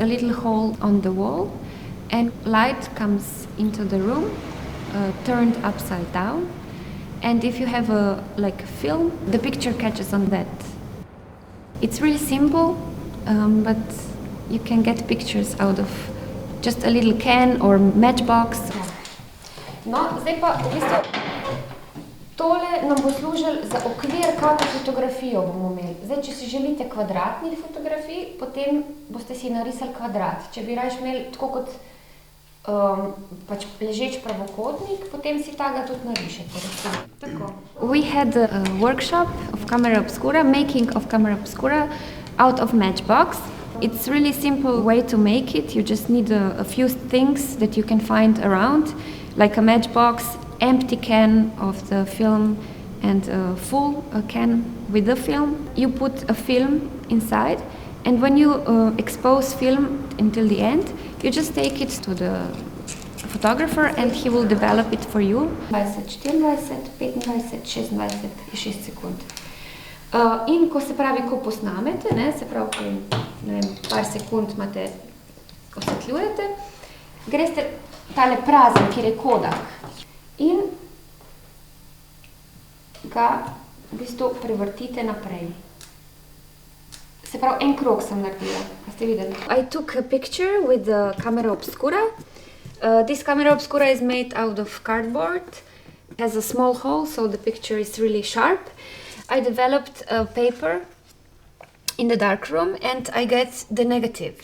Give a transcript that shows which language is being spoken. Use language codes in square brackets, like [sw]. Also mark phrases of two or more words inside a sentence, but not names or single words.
[en] little hole on the wall, and light comes into the room turned upside down, and if you have a film, the picture catches on that. It's really simple, but you can get pictures out of just a little can or matchbox. [sl] No, zdaj pa v bistvu Tole nam bo služilo za okvir, kako fotografijo bomo imeli. Zdaj, če si želite kvadratnih fotografij, potem boste si narisali kvadrat. Če bi raje imeli tako kot pač ležeč pravokotnik, potem si tega tudi narišete. Tako. [en] We had a workshop of camera obscura, making of camera obscura out of Matchbox. It's really simple way to make it. You just need a few things that you can find around, like a matchbox, empty can of the film and a full can with the film. You put a film inside, and when you expose film until the end, you just take it to the photographer and he will develop it for you. [sl] 20, 24, 25, 26 in 6 sekund. In ko se pravi, ko posnamete, se pravi, par sekund imate, osvetljujete, greste tale prazen, kjer je kodak, in ga v bistvu prevrtite naprej. Se pravi, en krog sem naredila, a ste videli? [en] I took a picture with the camera obscura. This camera obscura is made out of cardboard. It has a small hole, so the picture is really sharp. I developed a paper in the darkroom and I got the negative.